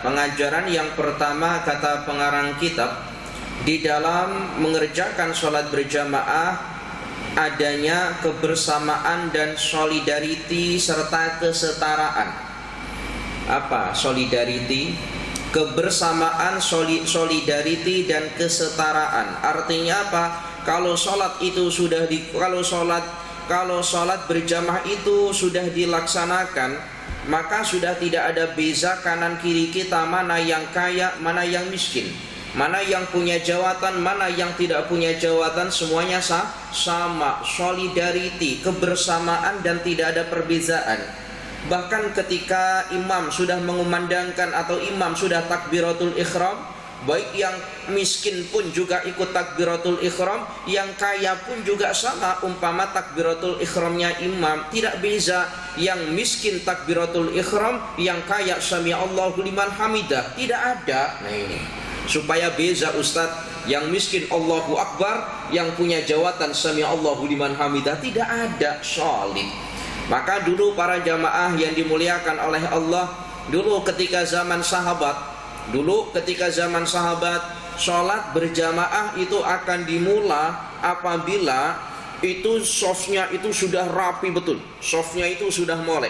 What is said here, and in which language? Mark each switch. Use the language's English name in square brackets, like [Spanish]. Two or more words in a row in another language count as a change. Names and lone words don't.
[Malay] Pengajaran yang pertama, kata pengarang kitab, di dalam mengerjakan sholat berjamaah adanya kebersamaan dan solidarity serta kesetaraan. Apa solidarity? Kebersamaan, solidarity dan kesetaraan. Artinya apa? Kalau sholat itu sudah kalau sholat berjamaah itu sudah dilaksanakan, maka sudah tidak ada beza kanan kiri kita, mana yang kaya, mana yang miskin, mana yang punya jawatan, mana yang tidak punya jawatan, semuanya sama, solidarity, kebersamaan dan tidak ada perbezaan. Bahkan ketika imam sudah mengumandangkan atau imam sudah [Arabic] takbiratul ihram, [Malay] baik yang miskin pun juga ikut [Arabic] takbiratul ihram, [Malay] yang kaya pun juga sama. Umpama [Arabic] takbiratul ihramnya [Malay] imam tidak beza, yang miskin [Arabic] takbiratul ihram, [Malay] yang kaya [Arabic] sami Allahu liman hamidah, [Malay] tidak ada. Nah ini supaya beza Ustadz, Yang miskin [Arabic] Allahu Akbar, [Malay] yang punya jawatan [Arabic] Sami Allahu liman hamidah. [Malay] Tidak ada solid. Maka dulu para jamaah yang dimuliakan oleh Allah, dulu ketika zaman sahabat, sholat berjamaah itu akan dimulai apabila itu softnya itu sudah rapi betul, softnya itu sudah molek.